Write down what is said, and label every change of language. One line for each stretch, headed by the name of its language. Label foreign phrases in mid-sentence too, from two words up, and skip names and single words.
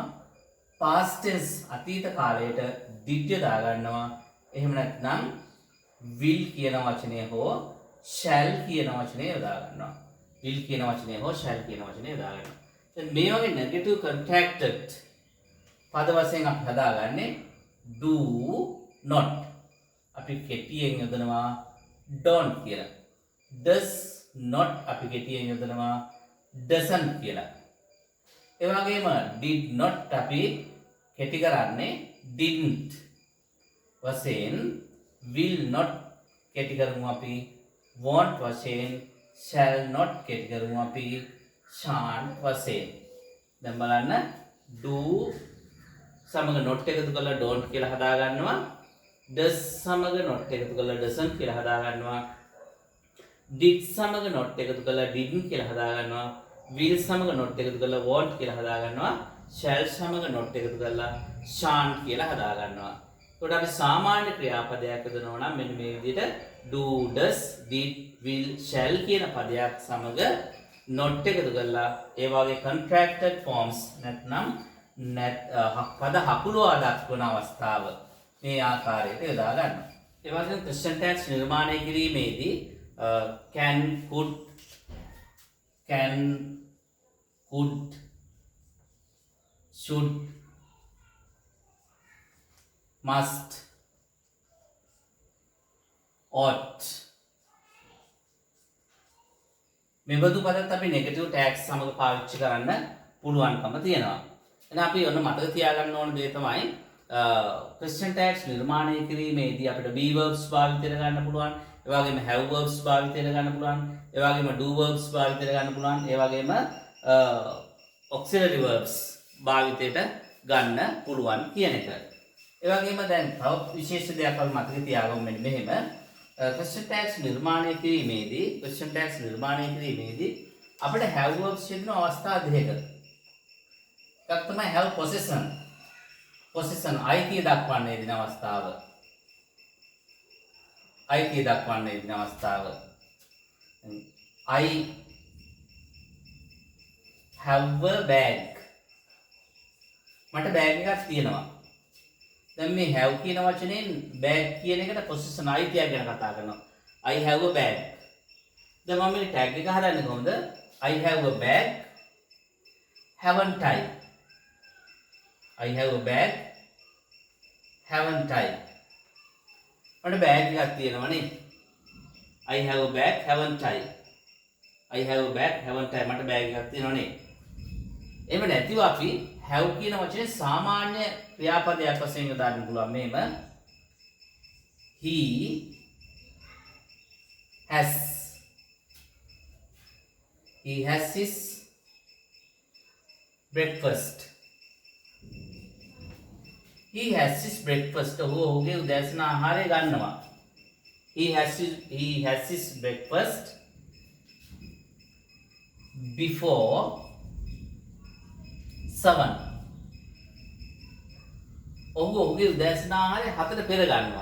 English: past tense
Sinhala: අතීත කාලයට did යොදා ගන්නවා. එහෙම නැත්නම් will කියන වචනය හෝ shall කියන වචනය යොදා ගන්නවා. will කියන වචනය හෝ shall කියන වචනය යොදා ගන්නවා. දැන් මේ වගේ
English: negative contracted
Sinhala: පද වශයෙන් අපි හදාගන්නේ
English: do not.
Sinhala: අපි කෙටියෙන් යොදනවා don't කියලා.
English: does not
Sinhala: අපි කෙටියෙන් යොදනවා doesn't කියලා. ඒ වගේම
English: did not
Sinhala: අපි කෙටි කරන්නේ didn't වශයෙන්.
English: will not
Sinhala: කෙටි කරමු අපි won't වශයෙන්.
English: shall not
Sinhala: කෙටි කරමු අපි shan't වශයෙන්. දැන් බලන්න do සමග not එකතු කරලා don't කියලා හදා ගන්නවා. does සමග not එකතු කරලා doesn't කියලා හදා ගන්නවා. did සමග not එකතු කරලා didn't කියලා හදා ගන්නවා. will සමග not එකතු කරලා won't කියලා හදා ගන්නවා. shall සමග not එකතු කරලා shan't කියලා හදා ගන්නවා. එතකොට අපි සාමාන්‍ය ක්‍රියාපදයක් හදනවා නම් මෙන්න මේ විදිහට
English: do, does, did, will, shall
Sinhala: කියන පදයක් සමග not එකතු කරලා ඒ වගේ
English: contracted forms
Sinhala: නැත්නම් පද හකුලවා දක්වන අවස්ථාව මේ ආකාරයට යොදා ගන්නවා. ඒ වගේම
English: question tags
Sinhala: නිර්මාණය කිරීමේදී
English: can, could, should, must, ought
Sinhala: මෙබඳු පදත් අපි
English: negative tags
Sinhala: සමග පාවිච්චි කරන්න පුළුවන්කම තියෙනවා. එහෙනම් අපි ඔන්න මතක තියාගන්න ඕන දේ තමයි
English: question tags
Sinhala: නිර්මාණය කිරීමේදී අපිට
English: be verbs
Sinhala: භාවිතයට ගන්න පුළුවන්. ඒ වගේම
English: have verbs
Sinhala: භාවිතයට ගන්න පුළුවන්. ඒ වගේම
English: do verbs
Sinhala: භාවිතයට ගන්න පුළුවන්. ඒ වගේම
English: auxiliary verbs
Sinhala: භාවිතයට ගන්න පුළුවන් කියන එක. ඒ වගේම දැන් තව විශේෂ දෙයක් අපි මතක තියාගමු මෙහෙම
English: question tags
Sinhala: නිර්මාණය කිරීමේදී අපිට
English: have verbs
Sinhala: යෙදෙන අවස්ථා දෙකක. එකක් තමයි
English: have possession
Sinhala: අයිතිය දක්වන්න යෙදෙන අවස්ථාව.
English: I have a bag.
Sinhala: මට බෑග් එකක් තියෙනවා. දැන් මේ have කියන වචනයෙන් bag කියන එකට possession අයිතිය ගැන කතා කරනවා.
English: I have a bag. දැන් මම මේ tag එක හදන්නේ කොහොමද? I have a bag, haven't I? I have a bag, haven't I?
Sinhala: මට බෑග් එකක් තියෙනවනේ.
English: I have a bag, haven't I? I have a bag, haven't I?
Sinhala: මට බෑග් එකක් තියෙනවනේ. එහෙම නැතිව අපි have කියන වචනේ සාමාන්‍ය ක්‍රියාපදයක් වශයෙන් යොදාගන්න පුළුවන්.
English: මේම he has his breakfast. He has his breakfast.
Sinhala: ඔහුගේ උදෑසන ආහාරය ගන්නවා.
English: He has his breakfast before 7.
Sinhala: ඔහුගේ උදෑසන ආහාරය 7ට පෙර ගන්නවා.